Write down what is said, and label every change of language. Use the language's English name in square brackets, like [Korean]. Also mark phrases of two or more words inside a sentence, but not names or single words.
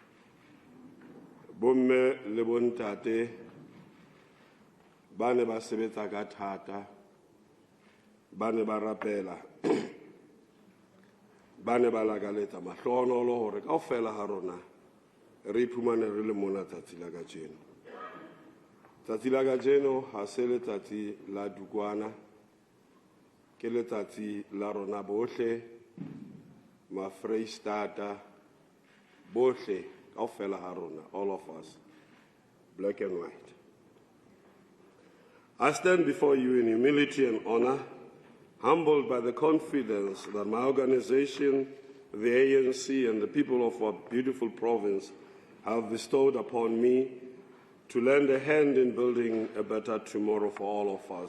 [Southern Sotho] Bomme le bontate ba ne ba sebetsa ka thata, ba ne ba rapela, ba ne ba lakaletsa mahlohonolo hore kaofela ha rona re iphumane re le mona tsatsi la kajeno. Tsatsi la kajeno ha se letsatsi la Dukwana, ke letsatsi la rona bohle, ma Freistata bohle kaofela ha rona, [English] all of us, black and white. I stand before you in humility and honor, humbled by the confidence that my organization, the ANC, and the people of our beautiful province have bestowed upon me to lend a hand in building a better tomorrow for all of us.